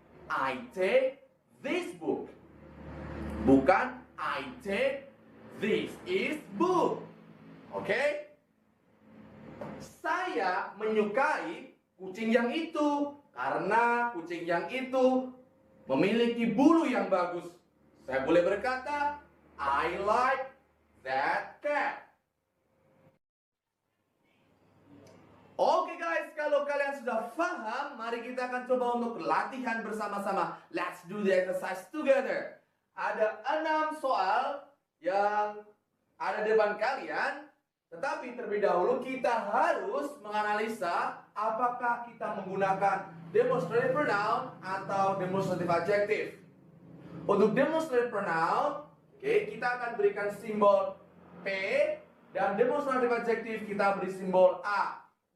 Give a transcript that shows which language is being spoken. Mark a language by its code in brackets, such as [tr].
[en] I take this book. [id] Bukan [en] I take This is book. Oke? [id] Saya menyukai kucing yang itu karena kucing yang itu memiliki bulu yang bagus. Saya boleh berkata, [en] I like that cat. [id] Oke guys, kalau kalian sudah paham, mari kita akan coba untuk latihan bersama-sama. [en] Let's do the exercise together. [id] Ada 6 soal yang ada di depan kalian. Tetapi terlebih dahulu kita harus menganalisa apakah kita menggunakan demonstrative pronoun atau demonstrative adjective. Untuk demonstrative pronoun, kita akan berikan simbol P, dan demonstrative adjective kita beri simbol A.